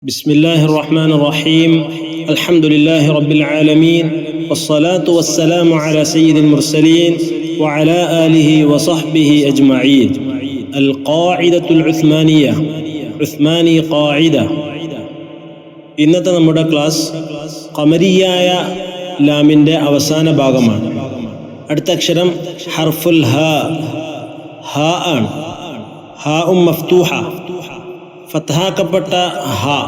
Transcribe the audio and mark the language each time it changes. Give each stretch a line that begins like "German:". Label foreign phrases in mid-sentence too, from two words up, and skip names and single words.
Arabic: بسم الله الرحمن الرحيم الحمد لله رب العالمين والصلاة والسلام على سيد المرسلين وعلى آله وصحبه أجمعين القاعدة العثمانية عثماني قاعدة
Malayalam: ഇന്നത്തെ നമ്മുടെ ക്ലാസ് ഖമരിയായ ലാമിൻ്റെ അവസാന ഭാഗമാണ്. അടുത്ത അക്ഷരം
Arabic: حرف الهاء
Malayalam: ആണ്.
Arabic: هاء مفتوحة,
Malayalam: ഫത്ഹാക്കപ്പെട്ട ഹ.